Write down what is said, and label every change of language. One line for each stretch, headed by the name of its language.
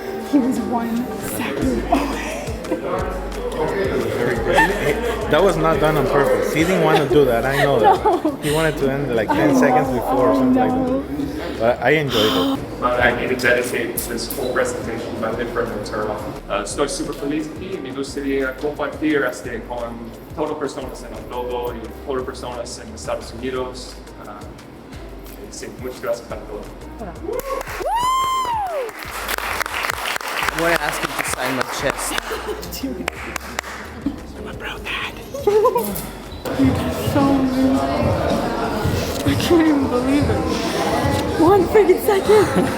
English: He was 1 second away. That was not done on purpose. He didn't want to do that. I know that. He wanted to end like 10 seconds before or something like that. But I enjoyed it. I need to dedicate this whole presentation a different term.
Spanish: Estoy super feliz aquí. Me gustaría compartir con todas personas en el globo y todas personas en Estados Unidos. Sí, muchas gracias para todo.
English: I'm going to ask him to sign my chest. So amazing. I can't even believe it. 1 freaking second.